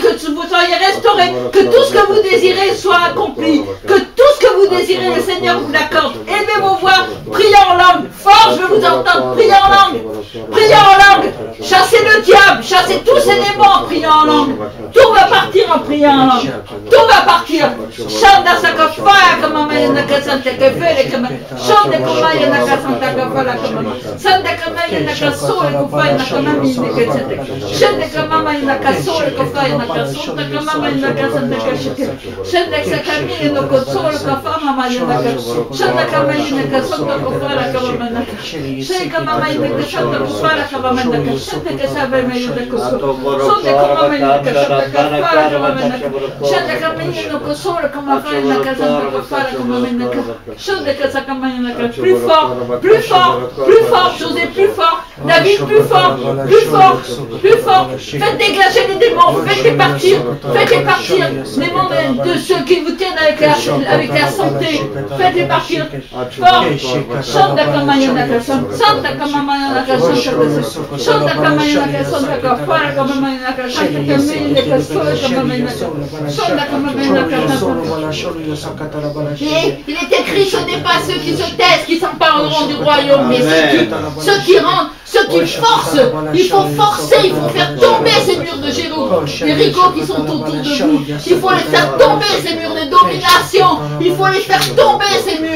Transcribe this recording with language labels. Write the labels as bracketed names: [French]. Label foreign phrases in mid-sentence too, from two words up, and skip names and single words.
[French] Que vous soyez restaurés. Que tout ce que vous désirez soit accompli. Que tout ce que vous désirez, le Seigneur vous l'accorde. Élevez vos voix. Priez en langue. Fort, je veux vous entendre. Priez en langue. Priez en langue. Chassez le diable, chassez tous ces démons en priant en langue. Tout va partir en priant en langue. Tout va partir. Chanda sakafaya kama mayana kasanta kefele kama. Chanda kama yana kasanta kafala kama. Sanda kama yana kasole kufaya na kama mine kasanta. Chanda kama mayana kasole kufaya na kasanta kama mayana kasanta kashike. Chanda sakami no kosole kafama mayana kasanta. Chanda kama yana kasanta kufala kama mayana. Chanda kama mayana kasanta kufala kama mayana. Chanda kasaba mayana kasanta. Chanda kama mayana kasanta kafala kama mayana. Chanda kama yana kosole kama mayana kasanta kafala kama mayana. Chanda kasaba mayana kasanta. Plus fort, plus fort, plus fort, José, plus fort. David, plus fort, plus fort, plus fort. Faites dégager les démons, faites-les partir, démons de ceux qui vous tiennent avec la santé, faites-les partir. Fort. Chanda kama yana kasanta, Santa kama mayana kasanta, Chanda kama yana kasanta kafala kama mayana kasanta kama mayana kasanta kama mayana. Chanda kama mayana kasanta. Il est écrit, ce n'est pas ceux qui se taisent qui s'empareront du royaume, mais ceux qui rentrent, ceux qui forcent. Il faut forcer, il faut faire tomber ces murs de Jéricho qui sont autour de vous. Il faut les faire tomber, ces murs de domination. Il faut les faire tomber, ces murs.